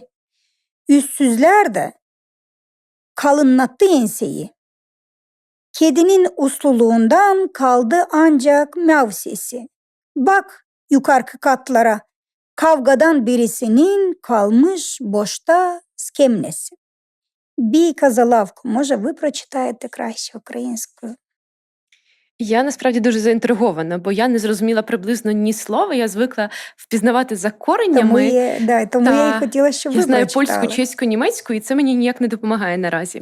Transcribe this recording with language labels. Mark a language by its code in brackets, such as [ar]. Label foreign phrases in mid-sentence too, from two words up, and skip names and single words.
[tr] Üstsüzler de kalınlattı enseyi. Kedinin usluluğundan kaldı ancak miyav sesi. Bak yukarı katlara, kavgadan birisinin kalmış boşta скемнесі. [uk] Бійка за лавку. Може, ви прочитаєте краще українською? Я насправді дуже заінтригована, бо я не зрозуміла приблизно ні слова. Я звикла впізнавати за Тому кореннями. я і хотіла, щоб Я ви знаю польську, прочитали. чеську, німецьку, і це мені ніяк не допомагає наразі.